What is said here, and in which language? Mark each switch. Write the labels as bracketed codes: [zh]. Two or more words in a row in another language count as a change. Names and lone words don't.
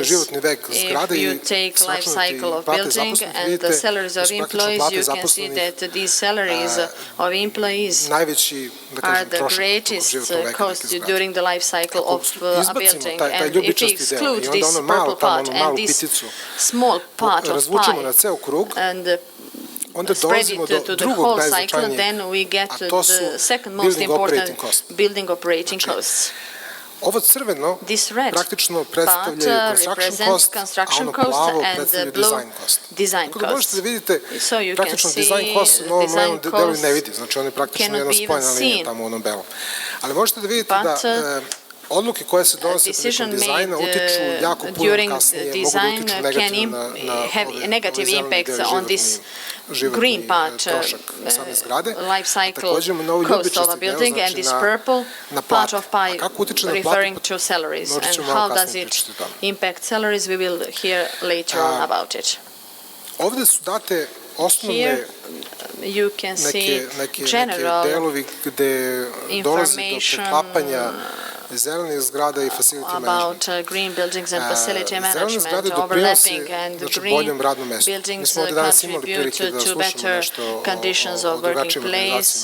[en] If you take life cycle of building and the salaries of employees, you can see that these salaries of employees are the greatest cost during the life cycle of a building. And if we exclude this purple part and this small part of pie and spread it to the whole cycle, then we get the second most important building operating costs. [sr] Ovo crveno praktično predstavlja [en] construction cost, [sr] a ono plavo predstavlja [en] design cost. [sr] Tako da možete da vidite praktično [en] design cost [sr] na ovom levom delu ne vidi, znači on je praktično jedna spojena linija tamo u onom belom. Ali možete da vidite da odluke koje se donose prilikom dizajna utiču jako puno kasnije, mogu da utiču negativno na [en] impacts on this green part, life cycle cost of a building, and this purple part of pie referring to salaries. And how does it impact salaries? We will hear later on about it. [sr] Ovde su date osnovne [en] you can see general information about green buildings and facility management, overlapping, and green buildings contribute to better conditions of working place.